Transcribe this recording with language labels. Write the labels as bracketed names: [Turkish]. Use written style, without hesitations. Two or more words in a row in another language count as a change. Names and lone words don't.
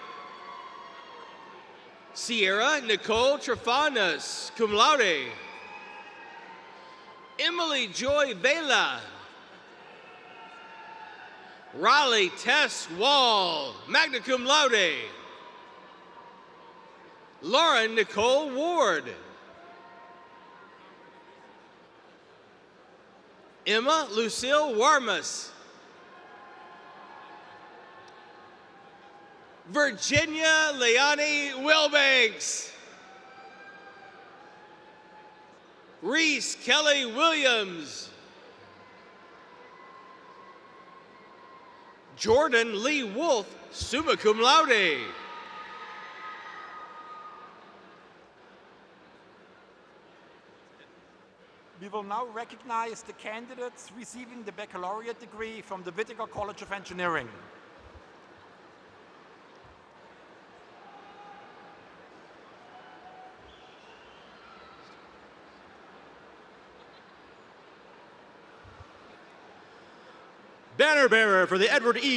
[English] Sierra Nicole Trefanas, [Latin] cum laude. [English] Emily Joy Vela. Raleigh Tess Wall, [Latin] magna cum laude. [English] Lauren Nicole Ward. Emma Lucille Warmus. Virginia Leonie Wilbanks. Reese Kelly Williams. Jordan Lee Wolf, [Latin] summa cum laude. [English] We will now recognize the candidates receiving the baccalaureate degree from the Whitacre College of Engineering. Banner bearer for the Edward E.